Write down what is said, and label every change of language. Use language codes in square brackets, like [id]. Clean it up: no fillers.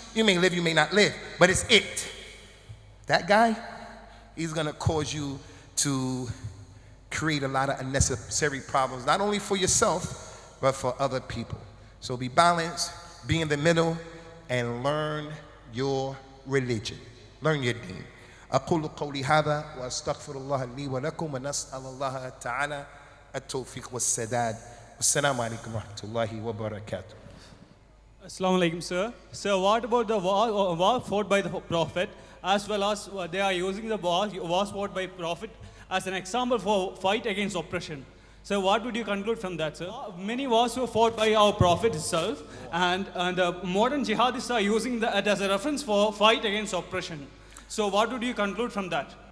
[en] You may live, you may not live, but it's it. That guy, he's going to cause you to create a lot of unnecessary problems, not only for yourself, but for other people. So be balanced, be in the middle, and learn your religion. Learn your deen. [ar] أقول قولي هذا وأستغفر الله لي ولكم ونسأل الله تعالى التوفيق والسداد. والسلام عليكم ورحمة الله وبركاته. [en] Assalamu alaikum, sir. Sir, what about the war fought by the Prophet, as well as they are using the wars fought by Prophet as an example for fight against oppression? So what would you conclude from that, sir? Many wars were fought by our Prophet himself, and modern jihadists are using that as a reference for fight against oppression. So what would you conclude from that?